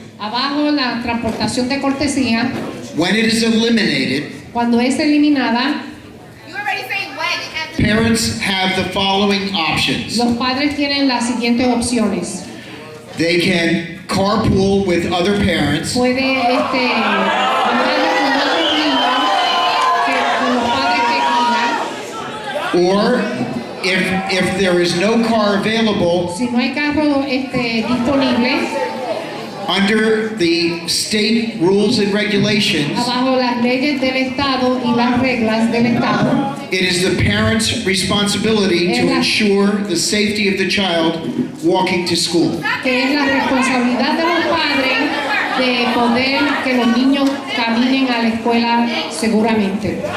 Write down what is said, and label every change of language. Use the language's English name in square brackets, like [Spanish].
[Spanish] Abajo la transportación de cortesía, [English] when it is eliminated, [Spanish] cuando es eliminada, [English] parents have the following options. [Spanish] los padres tienen las siguientes opciones. [English] They can carpool with other parents, [Spanish] Puede mandarlo con otros niños, con los padres que cuidan. [English] or if there is no car available, [Spanish] Si no hay carro disponible, [English] under the state rules and regulations, [Spanish] abajo las leyes del estado y las reglas del estado, [English] it is the parent's responsibility to ensure the safety of the child walking to school. [Spanish] que es la responsabilidad de los padres de poder que los niños caminen a la escuela seguramente.